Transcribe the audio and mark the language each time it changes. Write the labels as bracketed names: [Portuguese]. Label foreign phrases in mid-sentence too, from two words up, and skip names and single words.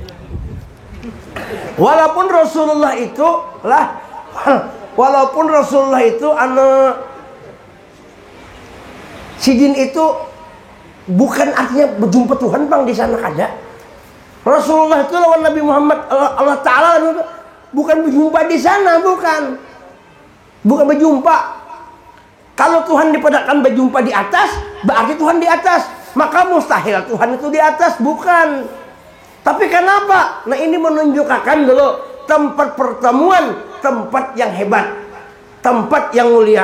[Indonesian] Walaupun Rasulullah itu sidin itu bukan artinya berjumpa Tuhan bang di sana ada. Rasulullah itu lawan Nabi Muhammad, Allah Ta'ala bukan berjumpa di sana, bukan berjumpa. Kalau Tuhan dipadakan berjumpa di atas, berarti Tuhan di atas. Maka mustahil Tuhan itu di atas, bukan. Tapi kenapa? Nah ini menunjukkan dulu tempat pertemuan, tempat yang hebat, tempat yang mulia.